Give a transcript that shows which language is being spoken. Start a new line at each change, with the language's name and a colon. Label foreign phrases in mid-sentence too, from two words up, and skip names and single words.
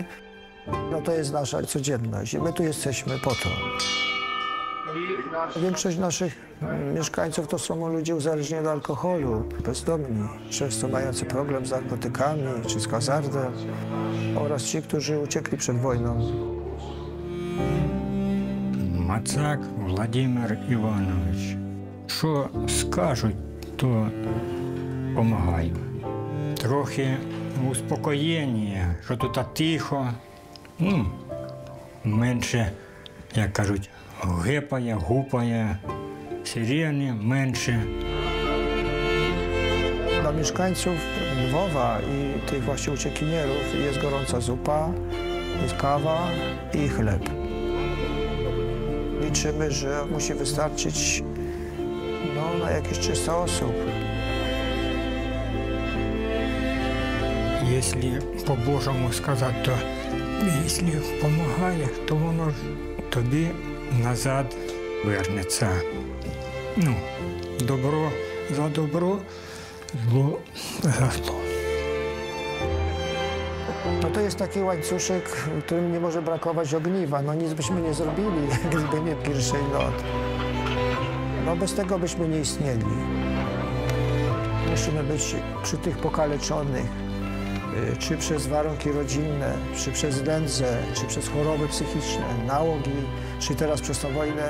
Polish: No to jest nasza codzienność i my tu jesteśmy po to. Większość naszych mieszkańców to są ludzie uzależnieni od alkoholu, bezdomni, często mający problem z narkotykami czy z hazardem oraz ci, którzy uciekli przed wojną.
Ukrainian: Мацак Владимир Іванович. Що скажуть, то допомагаю. Трохи успокоєння, що тут тихо, менше, як кажуть, гепає, гупає, сирени менше.
Polish: Dla mieszkańców Lwowa i tych właśnie uciekinierów jest gorąca zupa, jest kawa i chleb. Liczymy, że musi wystarczyć na jakieś 300 osób.
Ukrainian: Якщо по-божому сказати, то якщо допомагає, то воно тобі назад вернеться. Добро за добро, зло за зло.
Polish: No to jest taki łańcuszek, w którym nie może brakować ogniwa. No nic byśmy nie zrobili, gdyby nie pierwszy lot. No bez tego byśmy nie istnieli. Musimy być przy tych pokaleczonych, czy przez warunki rodzinne, czy przez nędzę, czy przez choroby psychiczne, nałogi, czy teraz przez tą wojnę.